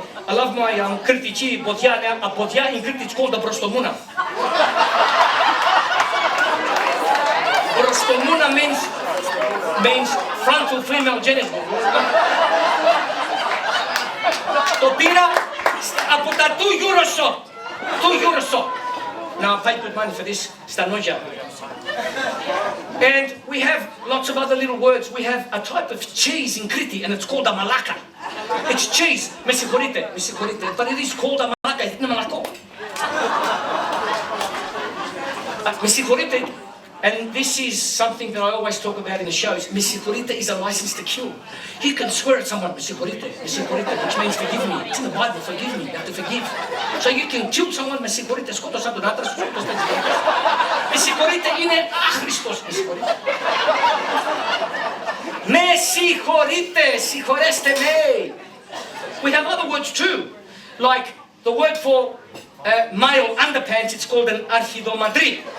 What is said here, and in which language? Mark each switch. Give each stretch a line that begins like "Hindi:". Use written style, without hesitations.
English: I love my κριτική ποδιά, a ποδιά in Crete it's called a μπροστομούνα. Μπροστομούνα means frontal female genital.
Greek: Το πήρα από τα 2 euro shop.
English: Now I paid good money for this,
Greek: στα νόγια.
English: And we have lots of other little words. We have a type of cheese in Crete and it's called a malaka. It's cheese.
Greek: Με συγχωρείτε.
English: But it is called a malaka.
Greek: Είναι μαλακό. Με συγχωρείτε.
English: And this is something that I always talk about in the shows. Με συγχωρείτε is a license to kill. You can swear at someone, με συγχωρείτε, which means forgive me. It's in the Bible, forgive me, you have to forgive. So you can kill someone,
Greek: με συγχωρείτε, σκότωσα τον άντρα σου, σκότωσα την γυναίκα σου. Με συγχωρείτε είναι άχρηστος, με συγχωρείτε. Με συγχωρείτε, συγχωρέστε με.
English: We have other words too, like the word for male underpants, it's called an archidomadri.